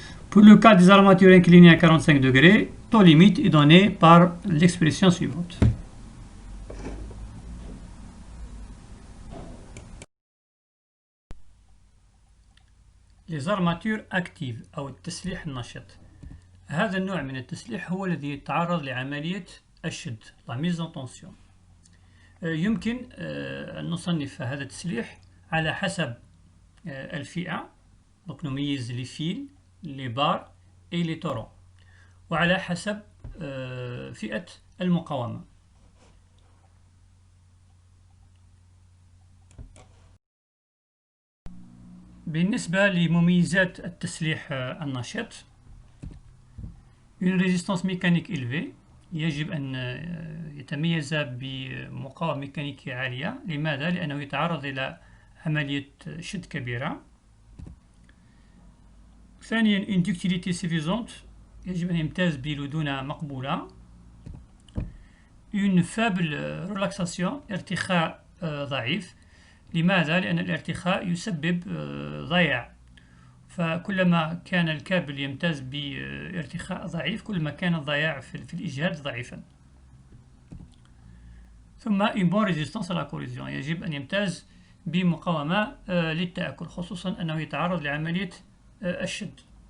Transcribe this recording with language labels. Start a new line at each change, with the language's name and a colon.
French: Pour le cas des armatures inclinées à 45 degrés, taux limite est donné par l'expression suivante. Les armatures actives
Arabic: أو التسليح النشط. هذا النوع من التسليح هو الذي يتعرض لعملية الشد
French: la mise en tension.
Arabic: يمكن أن نصنف هذا التسليح على حسب الفئة،
French: donc
Arabic: نميز
French: les fils, les barres et les torons،
Arabic: وعلى حسب فئة المقاومة. بالنسبة لمميزات التسليح النشط،
French: une résistance mécanique élevée،
Arabic: يجب أن يتميز بمقاومة ميكانيكية عالية. لماذا؟ لأنه يتعرض إلى عملية شد كبيرة. ثانيا
French: une ductilité suffisante،
Arabic: يجب أن يمتاز بلدونة مقبولة.
French: une faible relaxation،
Arabic: ارتخاء ضعيف. لماذا؟ لأن الارتخاء يسبب ضياع، فكلما كان الكابل يمتاز بارتخاء ضعيف كلما كان الضياع في الإجهاد ضعيفا. ثم
French: une bonne résistance à la corrosion،
Arabic: يجب أن يمتاز بمقاومة للتآكل، خصوصا أنه يتعرض لعملية الشد.